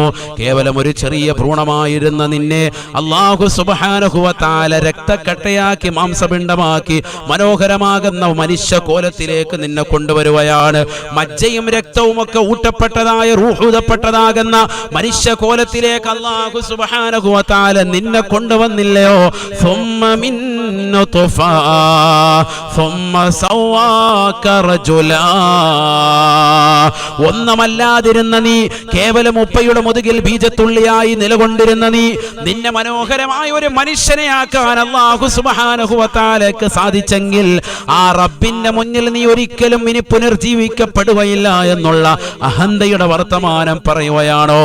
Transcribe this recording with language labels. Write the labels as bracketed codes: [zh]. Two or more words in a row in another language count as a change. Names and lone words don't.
[ml] കേവലം ഒരു ചെറിയ ഭ്രൂണമായിരുന്ന നിന്നെ [ar] الله سبحانه وتعالى [ml] രക്തക്കട്ടയാക്കി മാംസപിണ്ഡമാക്കി മനോഹരമാകുന്ന മനുഷ്യ കോലത്തിലേക്ക് നിന്നെ കൊണ്ടുവരുകയാണ്. മജ്ജയും രക്തവുമൊക്കെ ഊട്ടപ്പെട്ടതായ റൂഹൂതപ്പെട്ടതാകുന്ന മനുഷ്യ കോലത്തിലേക്ക് [ar] الله سبحانه وتعالى [ml] നിന്നെ കൊണ്ടുവന്നില്ലയോ? [ar] ثم من نطفة ثم سواك رجلا. [ml] ഒന്നുമല്ലാതിരുന്ന നീ, കേവലം ഉപ്പയുടെ മുതുകിൽ ബീജത്തുള്ളിയായി നിലകൊണ്ടിരുന്ന നീ, നിന്നെ മനോഹരമായ ഒരു മനുഷ്യനെയാക്കാൻ [ar] الله سبحانه وتعالى [ml] സാധിച്ചെങ്കിൽ ആ റബ്ബിന്റെ മുന്നിൽ നീ ഒരിക്കലും ഇനി പുനർജീവിക്കപ്പെടുകയില്ല എന്നുള്ള അഹന്തയുടെ വർത്തമാനം പറയുകയാണോ?